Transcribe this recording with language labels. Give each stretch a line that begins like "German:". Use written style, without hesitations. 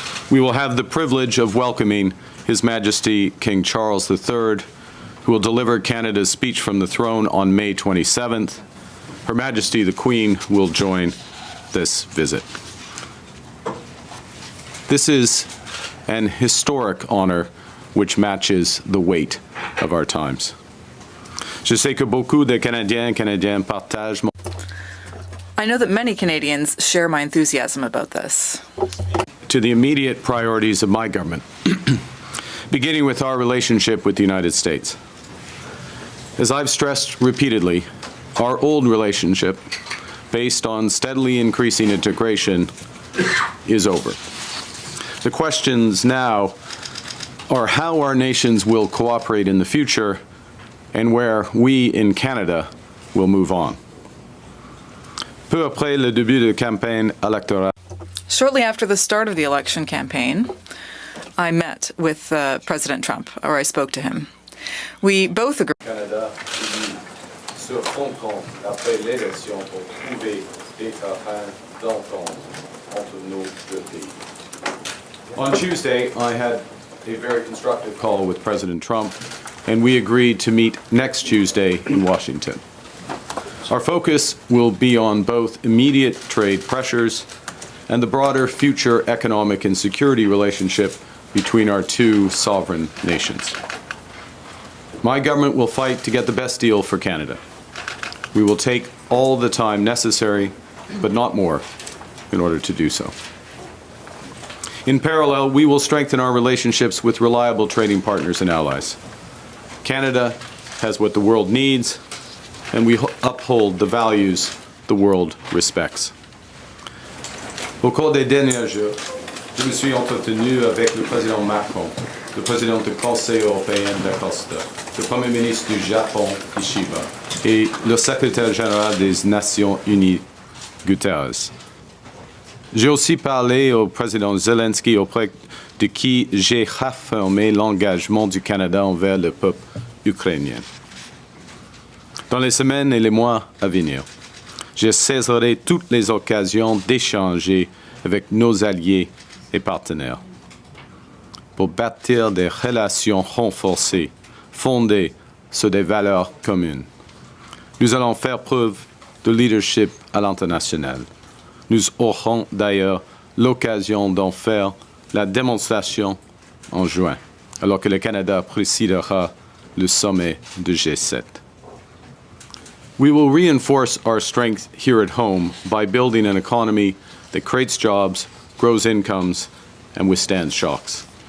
English: We will have the privilege of welcoming His Majesty King Charles III, who will deliver Canada's speech from the throne on May 27th. Her Majesty the Queen will join this visit. This is an historic honor which matches the weight of our times.
French: Je sais que beaucoup de Canadiens et Canadiennes partagent mon...
English: I know that many Canadians share my enthusiasm about this. To the immediate priorities of my government, beginning with our relationship with the United States. As I've stressed repeatedly, our old relationship, based on steadily increasing integration, is over. The questions now are how our nations will cooperate in the future and where we in Canada will move on.
French: Peu après le début de campagne électorale.
English: Shortly after the start of the election campaign, I met with President Trump, or I spoke to him. We both agreed.
French: Canada se rencontrent après l'élection pour trouver des terrains d'entente entre nos deux pays.
English: On Tuesday, I had a very constructive call with President Trump, and we agreed to meet next Tuesday in Washington. Our focus will be on both immediate trade pressures and the broader future economic and security relationship between our two sovereign nations. My government will fight to get the best deal for Canada. We will take all the time necessary, but not more, in order to do so. In parallel, we will strengthen our relationships with reliable trading partners and allies. Canada has what the world needs, and we uphold the values the world respects.
French: Au cours des derniers jours, je me suis entretenu avec le président Macron, le président du Conseil européen d'Acosta, le Premier ministre du Japon, Ishiba, et le secrétaire général des Nations Unies, Guterres. J'ai aussi parlé au président Zelensky, auprès de qui j'ai réaffirmé l'engagement du Canada envers le peuple ukrainien. Dans les semaines et les mois à venir, je saisirai toutes les occasions d'échanger avec nos alliés et partenaires. pour bâtir des relations renforcées, fondées sur des valeurs communes. Nous allons faire preuve de leadership à l'international. Nous aurons d'ailleurs l'occasion d'en faire la démonstration en juin, alors que le Canada présidera le sommet de G7.
English: We will reinforce our strength here at home by building an economy that creates jobs, grows incomes, and withstands shocks.